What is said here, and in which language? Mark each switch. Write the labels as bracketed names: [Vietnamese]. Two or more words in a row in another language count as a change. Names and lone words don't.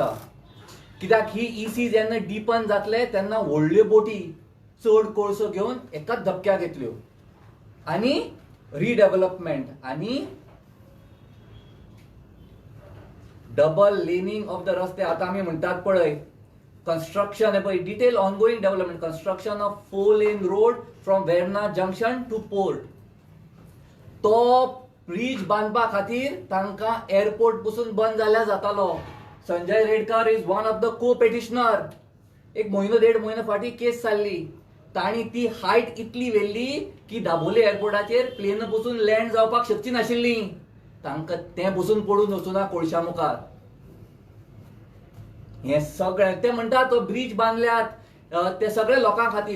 [Konkani] कित्याक ही ईसी जेन्ना डिपन जातले तेन्ना व्हडल्यो बोटी चड कोळसो घेवन एकाच धपक्याक येतल्यो. [English] आनी redevelopment and double laning of the रस्ते. [Konkani] आता आमी म्हणटात पळय [English] construction detail ongoing development, construction of 4-lane road from Verna junction to port. [Konkani] तो ब्रिज बांधपा खातीर तांकां एअरपोर्ट पसून बंद जाल्यार जातालो. [English] Sanjay Redkar is one of the co-petitioner. [Konkani] एक महिनो 1.5 महिनो फाटी केस चालली. तांणी ती हायट इतली व्हेल्ली की दाबोले एअरपोर्टाचेर प्लेन पसून लँड जावपाक शकची नाशिल्ली. तांकां तें पसून पडून वचूना कोळशा मुखार. हे सगळें ते म्हणटात तो ब्रिज बांदल्यात ते सगळे लोकां खातीर.